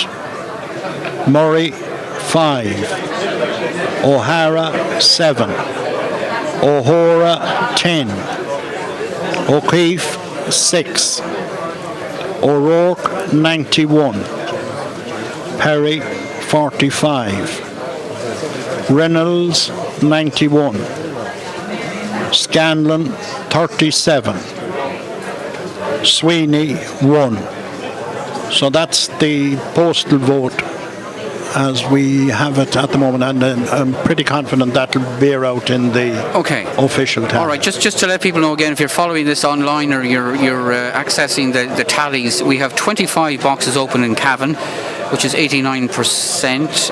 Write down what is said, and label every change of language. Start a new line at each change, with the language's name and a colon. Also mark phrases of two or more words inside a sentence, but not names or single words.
English: Murray 5, O'Hara 7, O'Hora 10, O'Keefe 6, O'Rourke 91, Perry 45, Reynolds 91, Scanlon 37, Sweeney 1. So that's the postal vote as we have it at the moment, and I'm pretty confident that'll bear out in the official tally. All right, just to let people know again, if you're following this online or you're accessing the tallies, we have 25 boxes open in Cavan, which is 89%.